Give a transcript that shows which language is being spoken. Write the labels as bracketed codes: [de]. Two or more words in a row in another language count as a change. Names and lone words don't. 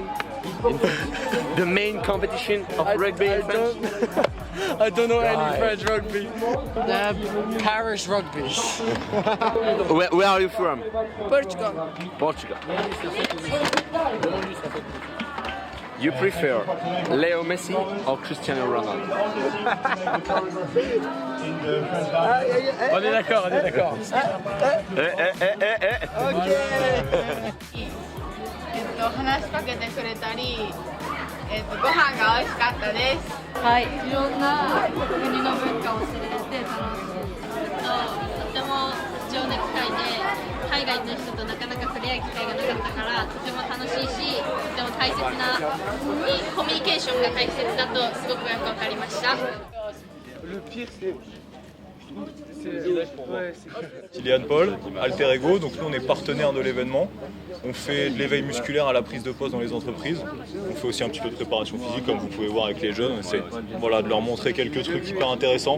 [en] The main competition of rugby in France? I don't know any French rugby. Paris rugby. Where are you from? Portugal. Portugal. You prefer Leo Messi or Cristiano Ronaldo? [fr] On est d'accord, on est d'accord. Ok. [ja] 話しかけてくれたり、ご飯が美味しかったです。はい。いろんな国の文化を知れて楽しい。とても貴重な機会で、海外の人となかなか触れ合う機会がなかったから、とても楽しいし、とても大切なコミュニケーションが大切だとすごくよくわかりました。 [fr] Kylian Paul, Alter Ego, donc nous on est partenaire de l'événement. On fait de l'éveil musculaire à la prise de poste dans les entreprises. On fait aussi un petit peu de préparation physique comme vous pouvez voir avec les jeunes. On essaie de leur montrer quelques trucs hyper intéressants.